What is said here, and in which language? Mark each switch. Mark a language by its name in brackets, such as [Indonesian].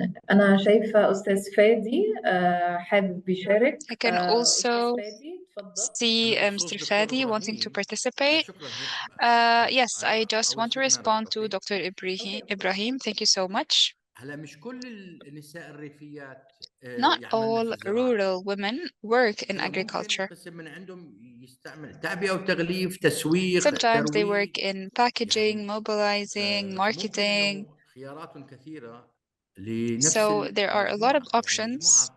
[Arabic] أنا شايفة أستاذ فادي حابب يشارك. [English] I can also see Mr. Fadi wanting to participate. Yes, I just want to respond to Dr. Ibrahim. Thank you so much. [Arabic] هلا مش كل النساء الريفيات [English] Not all rural women work in agriculture. [Arabic] بس من عندهم يستعمل تعبئة وتغليف تسويق [English] Sometimes they work in packaging, mobilizing, marketing. [Arabic] خيارات كثيرة لنفس [English] So there are a lot of options